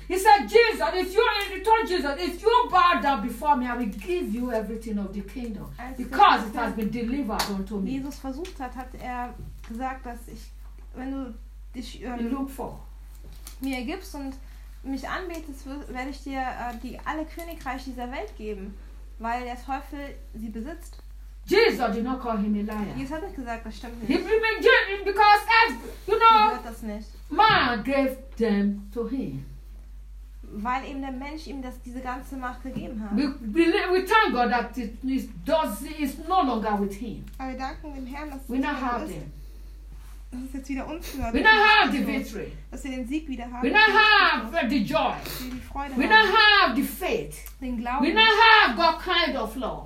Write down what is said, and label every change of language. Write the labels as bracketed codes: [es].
[en] He said, Jesus, if you, he told Jesus, if you bow down before me, I will give you everything of the kingdom. Because it has been delivered unto me. [de] Jesus versucht hat, hat er gesagt, dass ich, wenn du dich mir gibst und mich anbetest, werde ich dir die alle Königreiche dieser Welt geben. Weil der Teufel sie besitzt. [en] Jesus did not call him a liar. [de] Jesus hat nicht gesagt, das stimmt nicht. [en] Because you know, [de] er das nicht. [en] Man gave them to him. [de] Weil eben der Mensch ihm das, diese ganze Macht gegeben hat. [en] We thank God that it is, does, is no longer with him. [de] Aber wir danken dem Herrn, dass [en] we now have them. [de] Das ist jetzt wieder uns gehört. [en] We now have the victory. [de] Dass wir den Sieg wieder haben. [en] We now have the joy. [de] Freude [en] we [de] haben. [en] Now have the faith. [de] Den Glauben. [en] We now have God kind of love.